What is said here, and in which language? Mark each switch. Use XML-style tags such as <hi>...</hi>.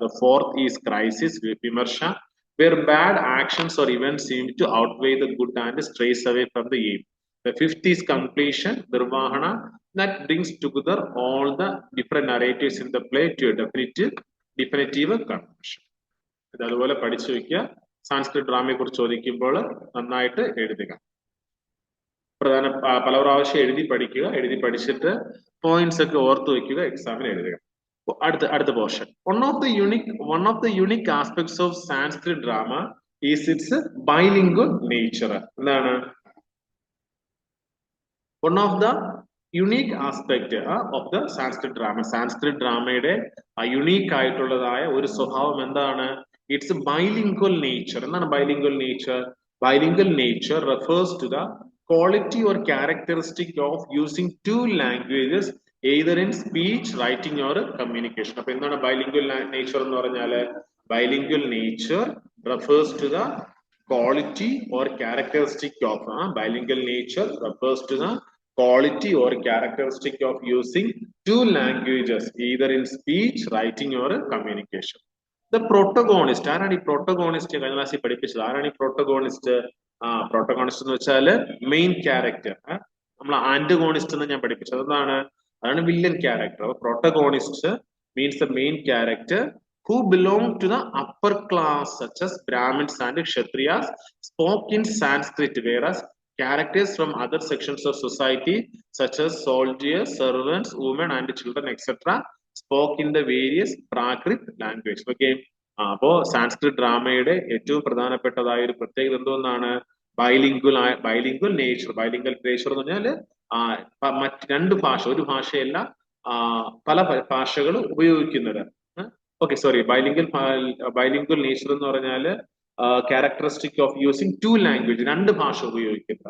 <en>The fourth is crisis, Vimarsha, where bad actions or events seem to outweigh the good and strays away from the aim. The fifth is completion, Nirvahana, that brings together all the different narratives in the play to a definitive conclusion.</en> <ml>ഇത് അതുപോലെ പഠിച്ചു വെക്കുക. സാൻസ്ക്രിറ്റ് ഡ്രാമയെ കുറിച്ച് ചോദിക്കുമ്പോൾ നന്നായിട്ട് എഴുതുക. പല പ്രാവശ്യം എഴുതി പഠിക്കുക. എഴുതി പഠിച്ചിട്ട് പോയിന്റ്സ് ഒക്കെ ഓർത്തു വെക്കുക, എക്സാമിന് എഴുതുക. അടുത്ത portion.</ml> <en>One of the unique aspects of Sanskrit drama is its bilingual nature.</en> <ml>എന്താണ്?</ml> <en>One of the unique aspect of the Sanskrit drama.</en> <ml>Sanskrit drama-യുടെ unique ആയിട്ടുള്ളതായ ഒരു സ്വഭാവം എന്താണ്?</ml> <en>It's a bilingual nature. എന്താണ് bilingual nature? Bilingual nature refers to the quality or characteristic of using 2 languages either in speech, writing or communication.</en> <ml>അപ്പൊ എന്താണ് bilingual nature എന്ന് പറഞ്ഞാല്?</ml> <en>Bilingual nature refers to the quality or characteristic of bilingual nature refers to the quality or characteristic of using 2 languages either in speech, writing or communication. The protagonist,</en> <ml>ആരാണ് ഈ</ml> <en>protagonist?</en> <ml>കഴിഞ്ഞ ക്ലാസ്സിൽ പഠിപ്പിച്ചത്. ആരാണ് ഈ protagonist? protagonist എന്ന് വെച്ചാൽ main character. നമ്മൾ ആന്റഗോണിസ്റ്റ് എന്ന് ഞാൻ പഠിപ്പിച്ചത്. അതാണ് വില്ലൻ ക്യാരക്ടർ.</ml> <en>അപ്പൊ protagonist means the main character who belong to the upper class such as Brahmins and Kshatriyas spoke in Sanskrit, whereas characters from other sections of society such as soldiers, servants, women and children etc. spoke in the various Prakrit language. Okay.</en> <ml>അപ്പോ സാൻസ്ക്രിറ്റ് ഡ്രാമയുടെ ഏറ്റവും പ്രധാനപ്പെട്ടതായ ഒരു പ്രത്യേകത എന്തോന്നാണ്? Bilingual nature. Bilingual nature എന്ന് പറഞ്ഞാൽ മറ്റ് 2 ഭാഷ, ഒരു ഭാഷയല്ല പല ഭാഷകൾ ഉപയോഗിക്കുന്നത്. ഓക്കെ, സോറി, ബൈലിംഗ്വൽ നേച്ചർ എന്ന് പറഞ്ഞാൽ ക്യാരക്ടറിസ്റ്റിക് ഓഫ് യൂസിങ് 2 ലാംഗ്വേജ്, 2 ഭാഷ ഉപയോഗിക്കുന്നത്.</ml>